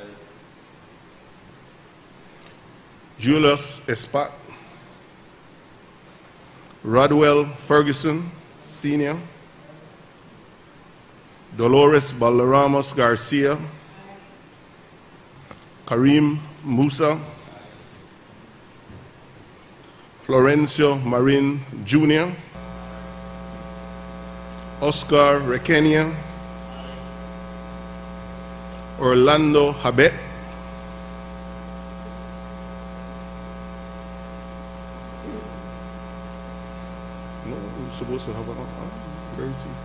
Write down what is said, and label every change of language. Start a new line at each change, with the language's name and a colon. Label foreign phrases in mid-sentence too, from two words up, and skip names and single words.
English: Julius Espat, Rodwell Ferguson, Sr., Dolores Balderramos Garcia, Karim Musa, Florencio Marin Jr., Oscar Requena, Orlando Habet, no, we're supposed to have an where is he?